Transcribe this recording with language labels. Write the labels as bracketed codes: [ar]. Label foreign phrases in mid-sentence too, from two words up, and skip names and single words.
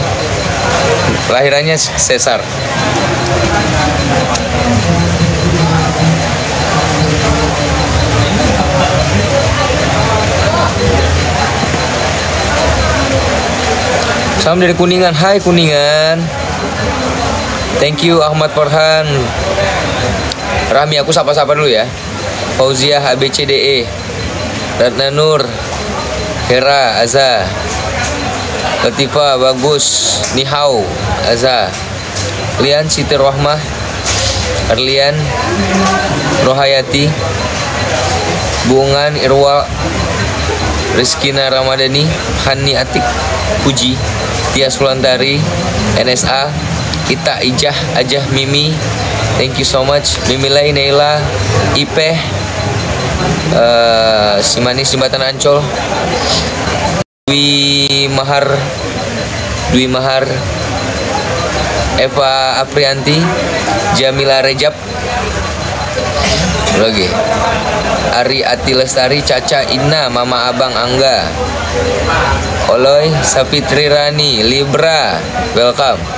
[id] Lahirannya sesar. Salam dari Kuningan. Hai Kuningan. [en] Thank you Ahmad Farhan. [id] Rami, aku sapa-sapa dulu ya. Fauziah ABCDE, Ratna Nur, Hera Aza, Latifah Bagus, Nihau Aza, Lian Siti Rohmah, Arlian Rohayati, Bungan Irwa, Rizkina Ramadhani, Hani Atik Puji, Tia Sulantari, NSA, Ita Ijah Ajah Mimi, [en] thank you so much. [id] Mimi Lai Neila, Ipeh, si manis Jembatan Ancol, Dwi Mahar, Eva Aprianti, Jamila Rejab, lagi Ari Ati Lestari, Caca Ina, Mama Abang Angga, Oloy Sapitri Rani, Libra, welcome.